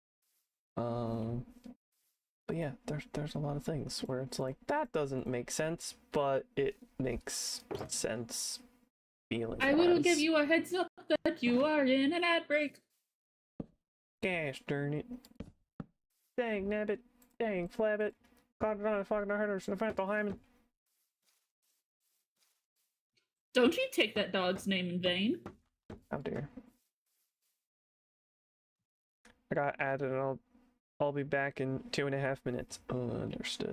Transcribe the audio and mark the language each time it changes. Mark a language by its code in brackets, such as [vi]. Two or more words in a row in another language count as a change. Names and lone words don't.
[en] But yeah, there's a lot of things where it's like, that doesn't make sense, but it makes sense feeling. I will give you a heads up that you are in an ad break. Gosh darn it. Dang nabbit. Dang flabbit. God on a fucking herders and a frontal hymen. Don't you take that dog's name in vain. Oh dear. I got added and I'll be back in 2.5 minutes. Understood.